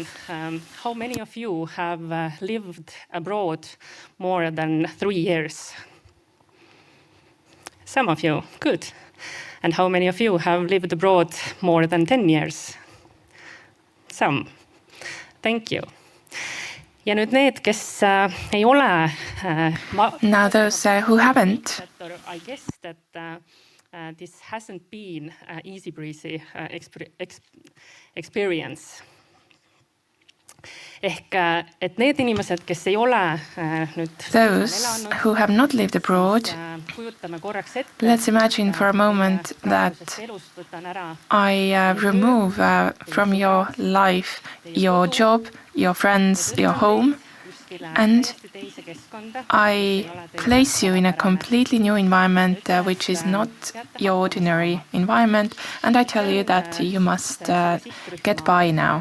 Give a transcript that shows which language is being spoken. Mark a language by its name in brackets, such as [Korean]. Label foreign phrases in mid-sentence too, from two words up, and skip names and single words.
[English] How many of you have lived abroad more than 3 years? Some of you. Good. And how many of you have lived abroad more than 10 years? Some. Thank you. [Estonian] Ja nüüd need, kes ei ole... [English] Now those who haven't. I guess that this hasn't been an easy breezy experience. [Estonian] et need inimesed, kes ei ole nüüd [English] Those who have not lived abroad, let's imagine for a moment that I remove from your life your job, your friends, your home, and I place you in a completely new environment, which is not your ordinary environment, and I tell you that you must get by now.